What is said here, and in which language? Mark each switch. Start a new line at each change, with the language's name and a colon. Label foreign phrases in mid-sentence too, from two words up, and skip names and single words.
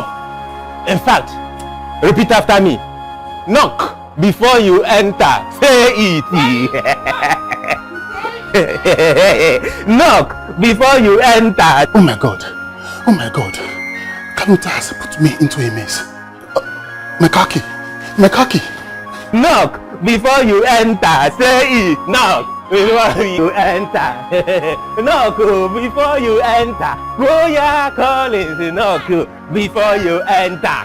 English: In fact, repeat after me. Knock before you enter. Say it. Knock before you enter. Oh my God. Kalunda has put me into a mess. My car key. Knock before you enter. Say it. Knock before you enter. Knock before you enter. Royal Collins. Knock before you enter.